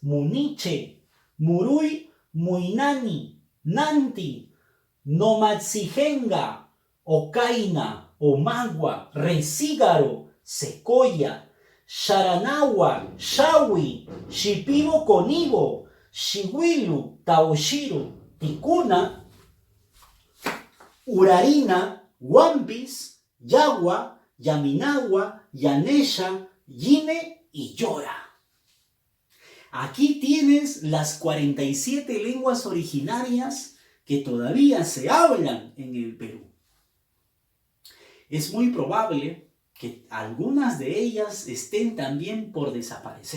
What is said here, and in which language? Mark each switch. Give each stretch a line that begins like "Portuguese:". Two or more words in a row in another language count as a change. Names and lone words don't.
Spanish: Muniche, Murui, Muinani, Nanti, Nomatsijenga, Ocaina, Omagua, Resígaro, Secoya, Sharanagua, Shawi, Shipibo Conibo, Shiwilu, Taoshiru, Ticuna, Urarina, Wampis, Yagua, Yaminagua, Yanesha, Yine y Yora. Aquí tienes las 47 lenguas originarias que todavía se hablan en el Perú. Es muy probable que algunas de ellas estén también por desaparecer.